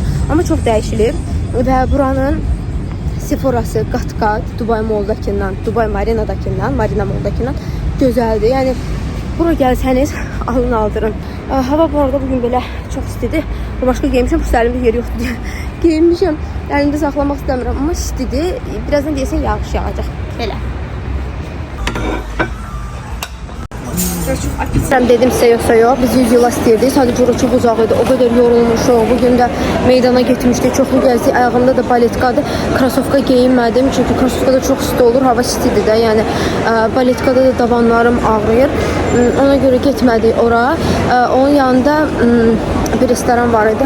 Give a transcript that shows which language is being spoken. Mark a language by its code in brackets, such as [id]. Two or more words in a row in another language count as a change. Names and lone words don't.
[az] Amma çox dəyişilib və buranın Sephora'sı qat-qat Dubai Mall'dakindən, Dubai Marina'dakindən, Marina Mall'dakindən gözəldir. Yəni bura gəlsəniz alın aldırın. Hava bu arada bugün belə çox istidir. Başqa geymişəm, bu səlimdə yer yoxdur deyə geymişəm. Əlimdə saxlamaq istəmirəm, amma istidir. Birazdan deyəsən yağış yağacaq. Belə. [tr] Sen dedim size yoksa yok. [az] Biz 100 yıla istəyirdik. Sadəcə ora çox uzaq idi. O qədər yorulmuşuq. Bugün də meydana getmişdik. Çoxlu gəzdik. Ayağımda da baletkadır. Krasovka geyinmədim. Çünki krasovkada çox isti olur. Hava istidir də. Yəni baletkada da dabanlarım ağrıyır. Ona görə getmədik ora. Onun yanında bir restoran var idi.